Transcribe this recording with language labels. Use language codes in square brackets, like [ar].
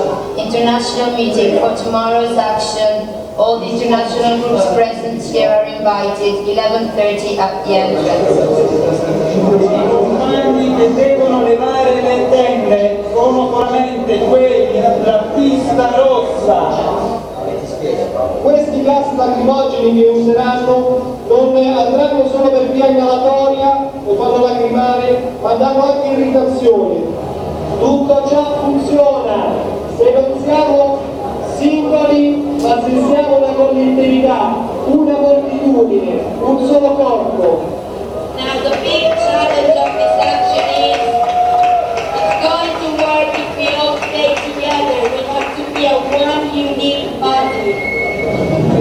[en] Tomorrow's action, all the international groups present here are invited, 11:30 at the entrance. [it] I compagni che devono levare le tende sono solamente quelli della pista rossa. Questi gas lacrimogeni che useranno non andranno solo per via inalatoria o fanno lacrimare, ma danno anche irritazione. Tutto ciò funziona, se non siamo singoli, ma se siamo una collettività, una moltitudine, un solo corpo. [en] Now the big challenge of this action is going to work if we all stay together. We have to be a one unique body.